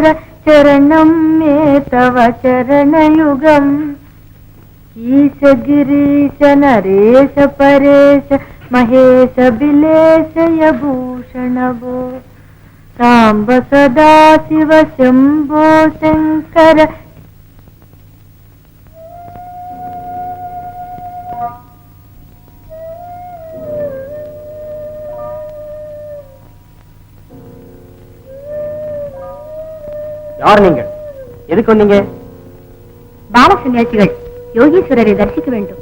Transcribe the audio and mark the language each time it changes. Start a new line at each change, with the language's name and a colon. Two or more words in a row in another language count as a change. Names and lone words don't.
Sanskrit: चरणं मे तव चरणयुगम् ईश गिरीश नरेश परेश महेश बिलेशय भूषणभो साम्ब सदा शिव शंभो शंकर.
Tamil: யார் நீங்க? எதுக்கு வந்தீங்க? பால சன்னியாசிகள் யோகீஸ்வரரை தரிசிக்க வேண்டும்.